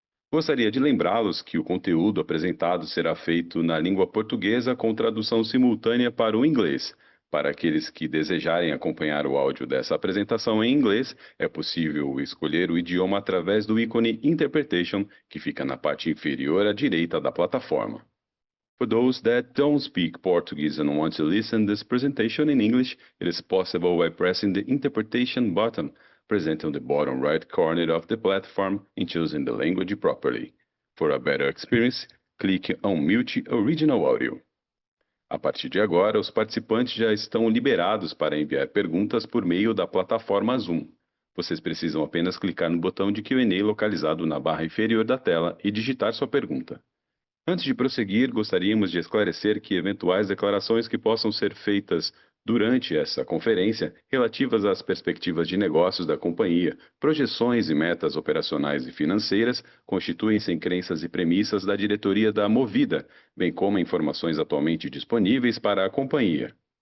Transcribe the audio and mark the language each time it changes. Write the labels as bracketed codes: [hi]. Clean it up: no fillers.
[pt] Gostaria de lembrá-los que o conteúdo apresentado será feito na língua portuguesa com tradução simultânea para o inglês. Para aqueles que desejarem acompanhar o áudio dessa apresentação em inglês, é possível escolher o idioma através do ícone Interpretation, que fica na parte inferior à direita da plataforma. [en] For those that don't speak Portuguese and want to listen this presentation in English, it is possible by pressing the interpretation button present on the bottom right corner of the platform and choosing the language properly. For a better experience, click on Mute Original Audio. [pt] A partir de agora, os participantes já estão liberados para enviar perguntas por meio da plataforma Zoom. Vocês precisam apenas clicar no botão de Q&A localizado na barra inferior da tela e digitar sua pergunta. Antes de prosseguir, gostaríamos de esclarecer que eventuais declarações que possam ser feitas durante essa conferência, relativas às perspectivas de negócios da companhia, projeções e metas operacionais e financeiras, constituem-se em crenças e premissas da diretoria da Movida, bem como informações atualmente disponíveis para a companhia.